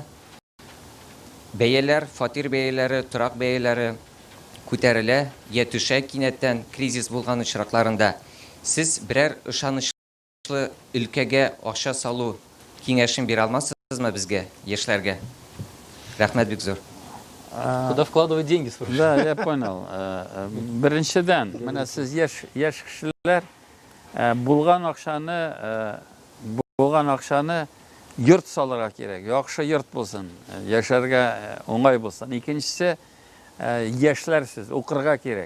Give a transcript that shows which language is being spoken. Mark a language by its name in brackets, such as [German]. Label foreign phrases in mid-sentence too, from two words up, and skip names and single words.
[Tatar] Бәяләр, фатир бәяләре, торак бәяләре күтәрелә, я төшә кинәттән кризис булган очракларында. Сез берәр ышанычлы өлкәгә акча салу киңәшен бирә алмассызмы безгә, яшьләргә? Рәхмәт бик зур. [Russian] Куда вкладывать деньги, спрашиваю? Да, я понял. [Tatar] Беренчедән, менә сез яшь кешеләр булган акчаны йорт салырга кирәк. Яхшы йорт булсын, яшәргә уңай булсын. Икенчесе, яшьләр сез укырга кирәк.